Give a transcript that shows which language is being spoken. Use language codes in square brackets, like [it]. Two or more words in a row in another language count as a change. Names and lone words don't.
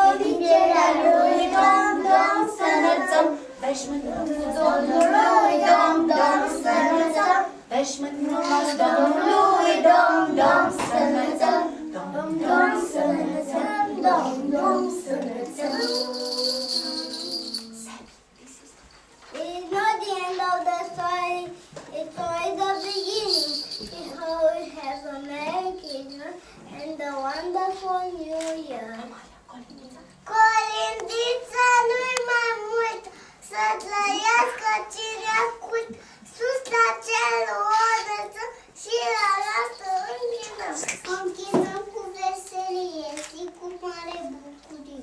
[ro] Lingerea lui, dom, dom, să înălțăm. veșmântul Domnului, dom, dom, să înălțăm. veșmântul Domnului, dom, dom, să înălțăm. Dom, dom, să înălțăm, dom, dom, să înălțăm. [en] It's not the end of the story, it's only the beginning. It's how we have a Merry Christmas and a wonderful New Year. [ro] Colindița nu-i mai mult, să trăiască cine ascult, sus la cer o înălțăm și la lasă închinăm. Închinăm cu veselie și cu mare bucurie.